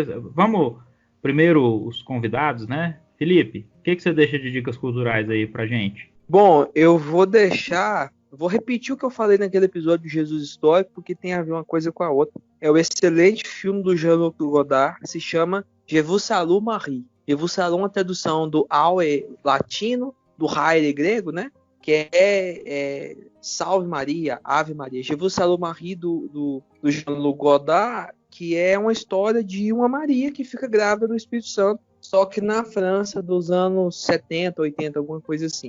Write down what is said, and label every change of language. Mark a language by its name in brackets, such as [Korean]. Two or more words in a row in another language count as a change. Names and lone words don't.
[Portuguese] Vamos primeiro os convidados, né? Felipe, o que você deixa de dicas culturais aí pra gente? Bom, eu vou repetir o que eu falei naquele episódio de Jesus Histórico, porque tem a ver uma coisa com a outra. É o excelente filme do Jean-Luc Godard, que se chama Je vous salue Marie. [French] Je vous salue [Portuguese] é uma tradução do Aue latino, do Haile grego, né? Que é Salve Maria, Ave Maria. Je vous salue Marie do Jean-Luc Godard, que é uma história de uma Maria que fica grávida do Espírito Santo, só que na França dos anos 70, 80, alguma coisa assim.